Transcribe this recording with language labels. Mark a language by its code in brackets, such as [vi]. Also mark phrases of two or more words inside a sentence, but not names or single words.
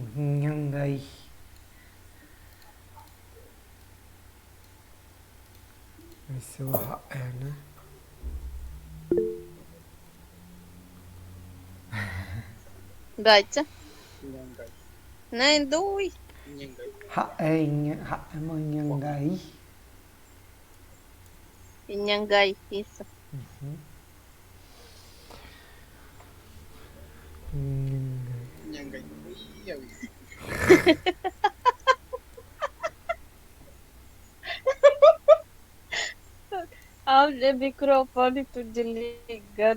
[pt] Inhangaí. Vai ser o né? Baca. Inhangai. Nem dui. Inhangai. Inhangaí. Inhangai, isso. Inhangai. Ui, ui. Olha o microfone tudo desligado.